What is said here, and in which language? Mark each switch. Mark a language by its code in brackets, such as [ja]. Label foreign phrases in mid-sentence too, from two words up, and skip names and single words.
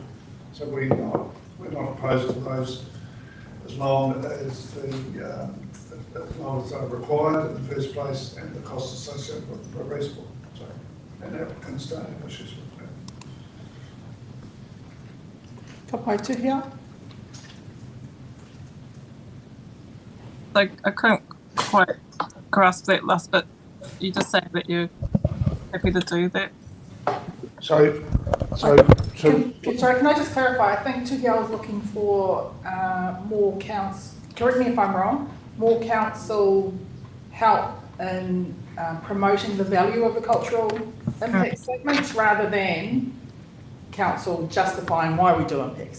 [en] So we're not opposed to those as long as they're required in the first place and the costs associated with them are reasonable. So, and applicants don't have issues with that. [mi] Ka pai Tuhia. [en] I couldn't quite grasp that last bit. You just said that you're happy to do that. Sorry, Sorry, can I just clarify? I think Tuhia was looking for more council, correct me if I'm wrong, more council help in promoting the value of the cultural impact statements rather than council justifying why we do impacts.